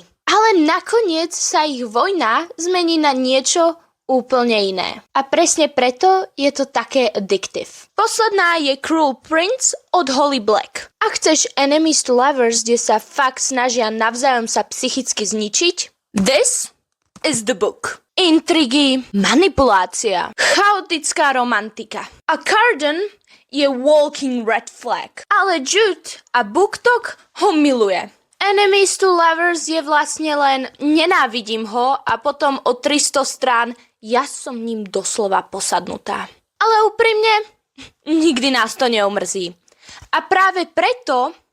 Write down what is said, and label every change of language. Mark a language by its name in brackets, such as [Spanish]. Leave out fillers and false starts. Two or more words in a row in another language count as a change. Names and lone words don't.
[Slovak] Ale nakoniec sa ich vojna zmení na niečo úplne iné. A presne preto je to také addictive. Posledná je Cruel Prince od Holly Black. Ak chceš [English] Enemies to Lovers, [Slovak] kde sa fakt snažia navzájom sa psychicky zničiť, [English] this is the book. [Slovak] Intrigy, manipulácia, chaotická romantika. A Carden je [English] walking red flag. [Slovak] Ale Jude a BookTok ho miluje. [English] Enemies to Lovers [Slovak] je vlastne len nenávidím ho a potom o 300 strán ja som ním doslova posadnutá. Ale úprimne, nikdy nás to neomrzí. A práve preto